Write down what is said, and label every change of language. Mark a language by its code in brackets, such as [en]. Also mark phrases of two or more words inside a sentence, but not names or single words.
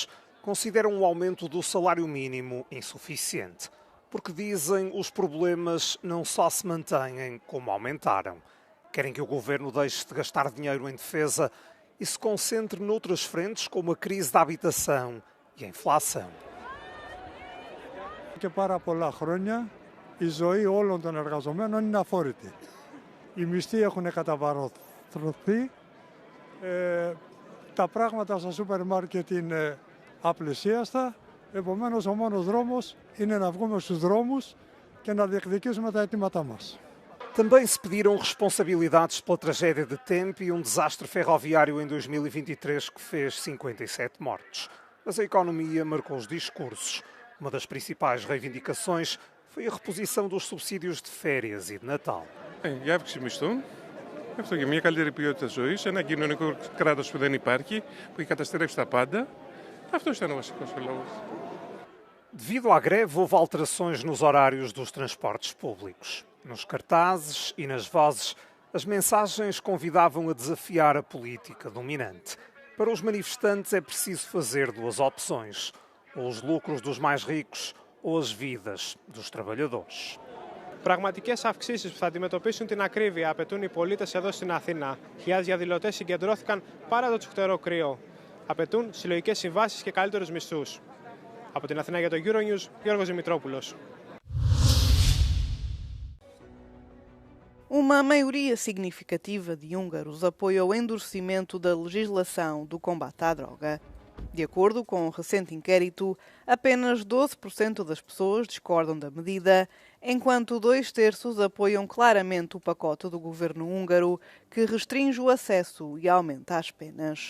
[pt] Consideram o aumento do salário mínimo insuficiente, porque dizem os problemas não só se mantêm, como aumentaram. Querem que o governo deixe de gastar dinheiro em defesa e se concentre noutras frentes, como a crise da habitação e a inflação. [el] Η ζωή όλων των εργαζομένων είναι αφόρητη. Οι μισθοί έχουν καταβαρωθεί, τα πράγματα στα σούπερ μάρκετ είναι απλησίαστα, επομένως ο μόνος δρόμος είναι να βγούμε στους δρόμους και να διεκδικήσουμε τα αιτήματά μας. [pt] Também se pediram responsabilidades pela tragédia de Tempe e desastre ferroviário em 2023 que fez 57 mortos. Mas a economia marcou os discursos. Uma das principais reivindicações foi a reposição dos subsídios de férias e de Natal. [el] Η αύξηση μισθών, αυτό και μια καλύτερη ποιότητα ζωής, ένα κοινωνικό κράτος που δεν υπάρχει, που έχει καταστρέψει τα πάντα. Αυτό ήταν ο βασικός λόγος. [pt] Devido à greve, houve alterações nos horários dos transportes públicos. Nos cartazes e nas vozes, as mensagens convidavam a desafiar a política dominante. Para os manifestantes é preciso fazer 2 opções: ou os lucros dos mais ricos ou as vidas dos trabalhadores. [el] Πραγματικές αυξήσεις που θα αντιμετωπίσουν την ακρίβεια απαιτούν οι πολίτες εδώ στην Αθήνα. Χιλιάδες διαδηλωτές συγκεντρώθηκαν παρά το τσουχτερό κρύο. Απαιτούν συλλογικές συμβάσεις και καλύτερους μισθούς. Από την Αθήνα για το Euronews, Γιώργος Δημητρόπουλος. [pt] Uma maioria significativa de húngaros apoia o endurecimento da legislação do combate à droga. De acordo com um recente inquérito, apenas 12% das pessoas discordam da medida, enquanto 2/3 apoiam claramente o pacote do governo húngaro, que restringe o acesso e aumenta as penas.